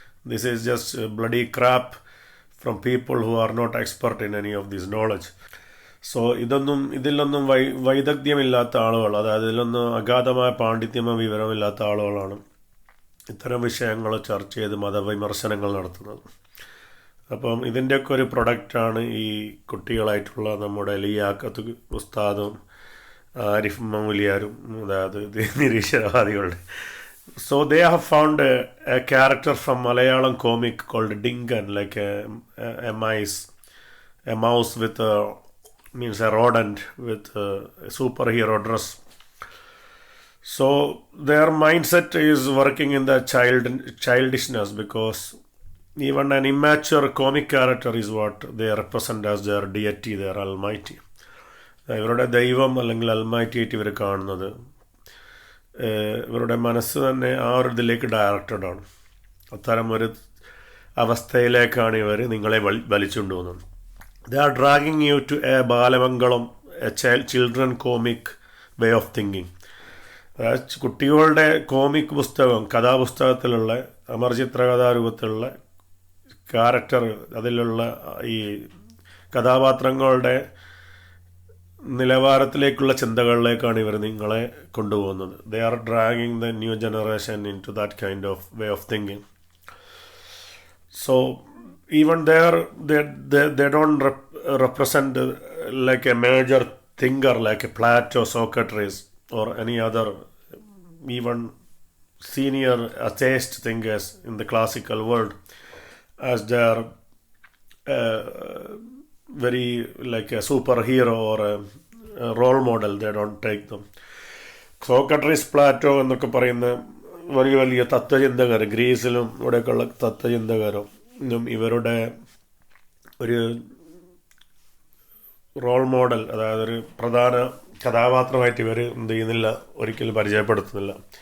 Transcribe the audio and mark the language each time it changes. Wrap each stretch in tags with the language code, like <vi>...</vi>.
<en>This is just bloody crap from people who are not expert in any of this knowledge.</en> <ml>So ഇതിലൊന്നും വൈദഗ്ധ്യമില്ലാത്ത ആളുകൾ, അതായത് ഇതിലൊന്നും അഗാധമായ പാണ്ഡിത്യമോ വിവരമില്ലാത്ത ആളുകളാണ് ഇത്തരം വിഷയങ്ങൾ ചർച്ച ചെയ്ത് മതവിമർശനങ്ങൾ നടത്തുന്നത്. അപ്പം ഇതിൻ്റെയൊക്കെ ഒരു പ്രൊഡക്റ്റാണ് ഈ കുട്ടികളായിട്ടുള്ള നമ്മുടെ ലിയാഖത്ത് ഉസ്താദും ആരിഫ് മൗലിയാരും, അതായത് നിരീശ്വരവാദികളുടെ.</ml> <en>So they have found a character from Malayalam comic called Dingan, like a mouse with means a rodent with a superhero dress. So their mindset is working in the childishness, because even an immature comic character is what they represent as their deity, their almighty.</en> <ml>ഇവരുടെ ദൈവം അല്ലെങ്കിൽ Almighty ആയിട്ട് ഇവർ കാണുന്നത്, ഇവരുടെ മനസ്സ് തന്നെ ആ ഒരു ഇതിലേക്ക് ഡയറക്റ്റഡ് ആണ്. അത്തരം ഒരു അവസ്ഥയിലേക്കാണ് ഇവർ നിങ്ങളെ വലിച്ചുകൊണ്ട് പോകുന്നത്.</ml> <en>They are dragging you to a Balamangalam, a children comic way of thinking.</en> <ml>അതായത് കുട്ടികളുടെ കോമിക് പുസ്തകം, കഥാപുസ്തകത്തിലുള്ള അമർചിത്ര കഥാരൂപത്തിലുള്ള ക്യാരക്ടർ, അതിലുള്ള ഈ കഥാപാത്രങ്ങളുടെ നിലവാരത്തിലേക്കുള്ള ചിന്തകളിലേക്കാണ് ഇവർ നിങ്ങളെ കൊണ്ടുപോകുന്നത്.</ml> <en>They are dragging the new generation into that kind of way of thinking. So even there they don't represent like a major thinker like a Plato, Socrates, or any other even senior atheist thinkers in the classical world as their very like a superhero or a role model. They don't take them.</en> <ml>Socrates, Plato എന്നൊക്കെ പറയുന്ന വലിയ വലിയ തത്വചിന്തകർ, ഗ്രീസിലും ഇവിടെയൊക്കെയുള്ള തത്വചിന്തകരും ഇവരുടെ ഒരു role model, അതായത് ഒരു പ്രധാന കഥാപാത്രമായിട്ട് ഇവർ എന്ത് ചെയ്യുന്നില്ല, ഒരിക്കലും പരിചയപ്പെടുത്തുന്നില്ല.</ml>